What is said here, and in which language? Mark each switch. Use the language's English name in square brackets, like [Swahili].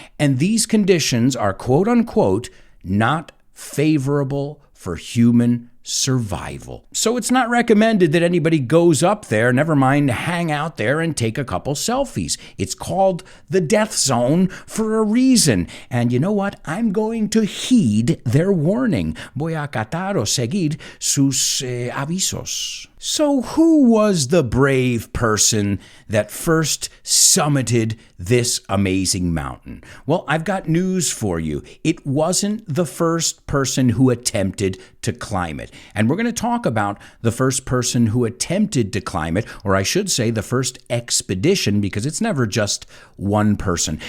[English] And these conditions are, quote unquote, not favorable for human survival. So it's not recommended that anybody goes up there, never mind hang out there and take a couple selfies. It's called the death zone for a reason. And you know what? I'm going to heed their warning. [Spanish] Voy a acatar o seguir sus avisos. [English] So who was the brave person that first summited this amazing mountain? Well, I've got news for you. It wasn't the first person who attempted to climb it. And we're going to talk about the first person who attempted to climb it, or I should say the first expedition, because it's never just one person.